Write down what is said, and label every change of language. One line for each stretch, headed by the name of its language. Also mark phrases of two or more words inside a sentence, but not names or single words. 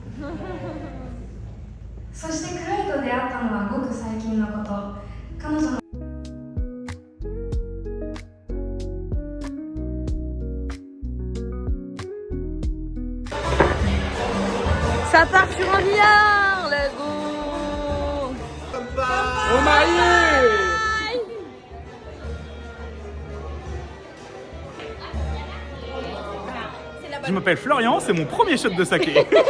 Japanese: そしてクロエと出会ったのはごく最近のこと。彼女の
French: Ça part sur un billard,
English: let's go.
French: Au marié. Je m'appelle Florian, c'est mon premier shot de saké.